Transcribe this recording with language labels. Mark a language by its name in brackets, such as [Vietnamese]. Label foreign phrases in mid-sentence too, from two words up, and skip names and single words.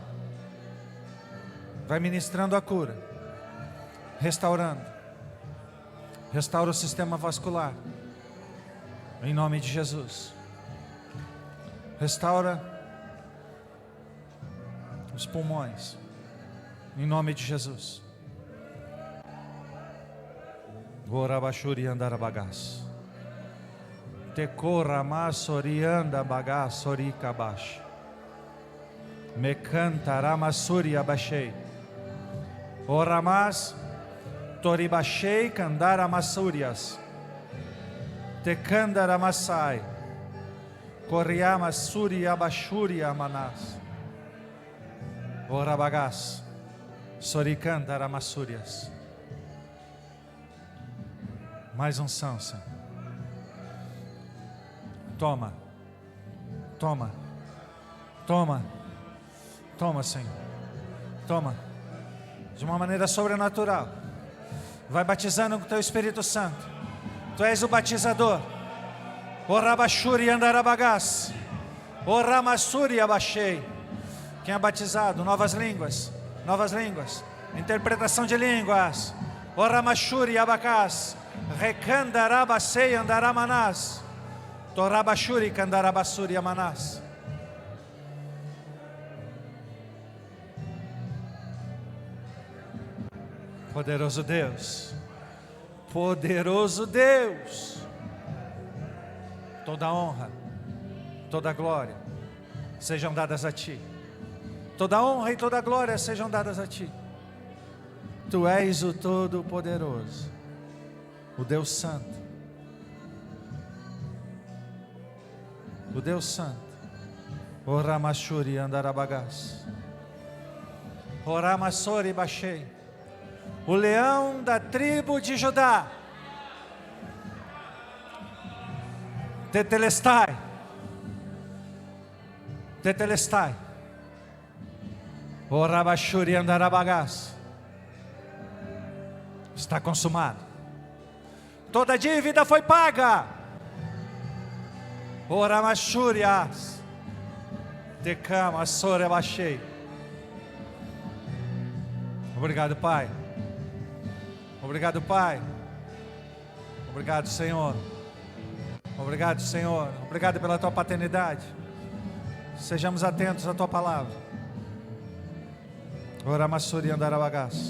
[Portuguese] Vai ministrando a cura. Restaurando. Restaura o sistema vascular. Em nome de Jesus. Restaura os pulmões. Em nome de Jesus. Gorabashuri andarabagás. Tekoramas orianda bagás sorikabash. Mekantaramasuri abashei. Oramas toribashei kandaramasurias. Tekandaramasai. Koriamasuri abashuri amanás. Orabagás sorikandaramasurias. Mais unção, Senhor. Toma. Toma. Toma. Toma, Senhor. Toma. De uma maneira sobrenatural. Vai batizando com o Teu Espírito Santo. Tu és o batizador. Orabashuri andarabagás. Oramassuri abashei. Quem é batizado? Novas línguas. Novas línguas. Interpretação de línguas. Oramashuri abacás. Rekandarabasei andaramanás. Torabashuri kandarabassuri amanás. Poderoso Deus. Poderoso Deus. Toda honra, toda glória sejam dadas a Ti. Toda honra e toda glória sejam dadas a Ti. Tu és o Todo-Poderoso, o Deus Santo. O Deus Santo. Oramashuri andarabagás. Oramassori bashei. O leão da tribo de Judá. Tetelestai. Tetelestai. Orabashuri andarabagás. Está consumado. Toda dívida foi paga. Oramashurias. Decama sorebashei. Obrigado, Pai. Obrigado, Pai. Obrigado, Senhor. Obrigado, Senhor. Obrigado pela Tua paternidade. Sejamos atentos à Tua palavra. Oramassuri andarabagás.